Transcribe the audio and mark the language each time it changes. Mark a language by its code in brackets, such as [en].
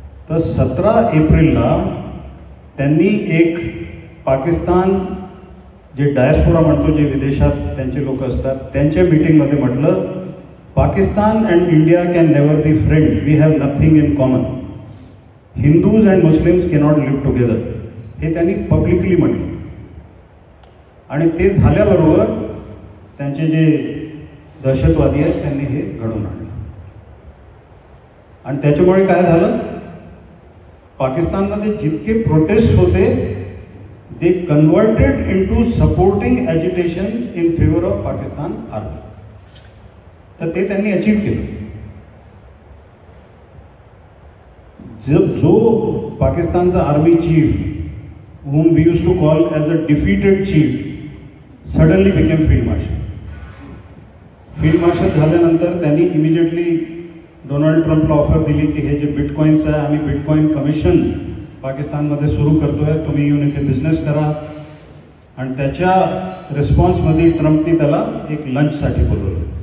[mr] तर 17 एप्रिलला त्यांनी एक पाकिस्तान जे डायस्पोरा म्हणतो, जे विदेशात त्यांचे लोक असतात, त्यांच्या मीटिंगमध्ये म्हटलं [en] Pakistan and India can never be friends, we have nothing in common, Hindus and Muslims cannot live together, [mr] हे त्यांनी पब्लिकली म्हटलं. आणि ते झाल्याबरोबर त्यांचे जे दहशतवादी आहेत त्यांनी हे घडवून आणलं. आणि त्याच्यामुळे काय झालं, पाकिस्तानमध्ये जितके प्रोटेस्ट होते [en] they converted into supporting agitation in favor of Pakistan army. [mr] तर ते त्यांनी अचीव केलं. जो पाकिस्तानचा army chief, [en] whom we used to call as a defeated chief, suddenly became field marshal. [mr] field marshal झाल्यानंतर त्यांनी इमिजिएटली डोनाल्ड ट्रम्पला ऑफर दिली की हे जे बिटकॉईनचं आहे आम्ही बिटकॉईन कमिशन पाकिस्तानमध्ये सुरू करतो आहे, तुम्ही येऊन इथे बिझनेस करा. आणि त्याच्या रिस्पॉन्समध्ये ट्रम्पनी त्याला एक लंचसाठी बोलवलं.